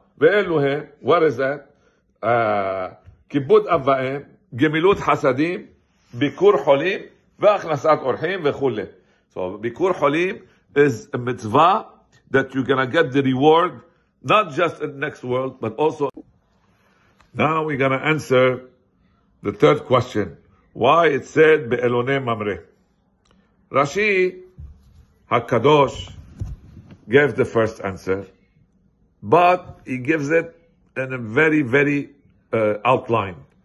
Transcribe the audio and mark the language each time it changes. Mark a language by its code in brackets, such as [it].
[he] ואלו הם, [en] what is that? [he] כיבוד אב ואם, גמילות חסדים, ביקור חולים, והכנסת אורחים וכו'. [en] So, ביקור חולים is a mitzvah that you're gonna get the reward, not just in the next world, but also. Now we're gonna answer the third question. Why it said Be'elonei Mamre? Rashi HaKadosh gave the first answer, but he gives it in a very, very outline.